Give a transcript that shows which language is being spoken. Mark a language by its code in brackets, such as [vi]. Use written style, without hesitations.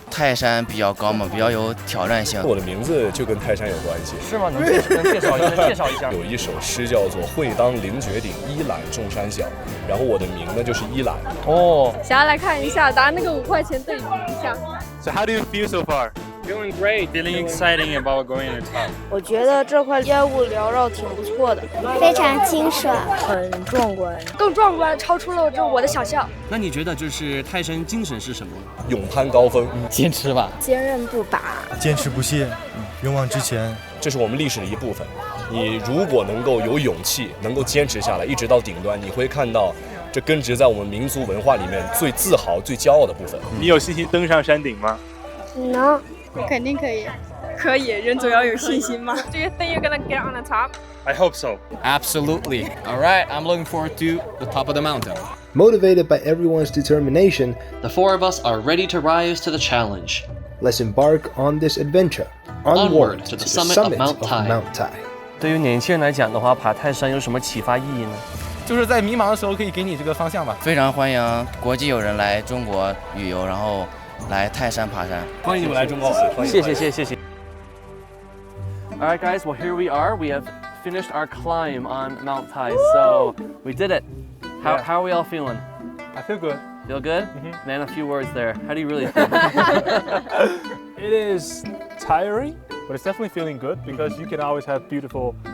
[zh] 泰山比较高嘛，比较有挑战性。我的名字就跟泰山有关系。是吗？能介绍一下？有一首诗叫做“会当凌绝顶，一览众山小”，然后我的名呢就是一览。哦。想要来看一下，拿那个5块钱对比一下。 [en] So how do you feel so far? Feeling great, feeling exciting about going to the top. [zh] 我觉得这块烟雾缭绕挺不错的，非常清爽，很壮观，更壮观，超出了我的想象。那你觉得就是泰山精神是什么？勇攀高峰，坚持吧，坚韧不拔，坚持不懈，勇往直前。这是我们历史的一部分。你如果能够有勇气，能够坚持下来，一直到顶端，你会看到这根植在我们民族文化里面最自豪、最骄傲的部分。你有信心登上山顶吗？能。肯定可以，可以，人总要有信心嘛。 [en] Do you think you're gonna get on the top? I hope so. Absolutely. All right, I'm looking forward to the top of the mountain. Motivated by everyone's determination, The 4 of us are ready to rise to the challenge. let's embark on this adventure. Onward to the summit of Mount Tai. Mount Tai. [zh] 对于年轻人来讲的话，爬泰山有什么启发意义呢？就是在迷茫的时候可以给你这个方向吧。非常欢迎国际友人来中国旅游，然后来泰山爬山。欢迎你们来中国。谢谢。 [en] All right, guys. Well, here we are. We have finished our climb on Mount Tai. So we did it. How are we all feeling? I feel good. Feel good? Man, a few words there. How do you really feel? It is tiring, but it's definitely feeling good because you can always have beautiful